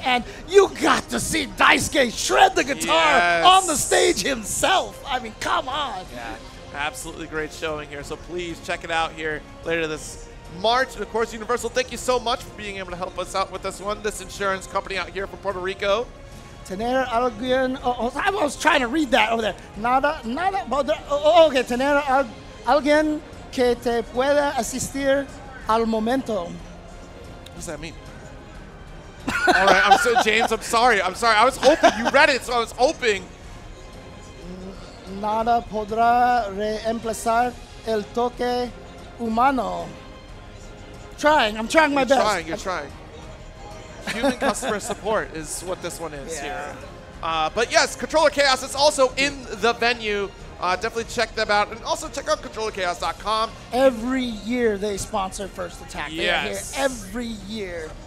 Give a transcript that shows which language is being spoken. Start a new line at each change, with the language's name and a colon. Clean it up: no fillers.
English: And you got to see Daisuke shred the guitar on the stage himself. I mean, come on. Yeah, absolutely great showing here. So please check it out here later this March. And of course, Universal, thank you so much for being able to help us out with this one. This insurance company out here from Puerto Rico.
Spanish: Tener alguien,
English: I was trying to read that over there.
Spanish: Okay, tener alguien que te pueda asistir al momento.
English: What does that mean? All right, James, I'm sorry. I was hoping you read it, so I was hoping.
Spanish: Nada podrá reemplazar el toque humano.
English: I'm trying my best. You're trying. Human customer support is what this one is here. But yes, Controller Chaos is also in the venue. Definitely check them out. And also check out ControllerChaos.com. Every year they sponsor First Attack. They are here every year.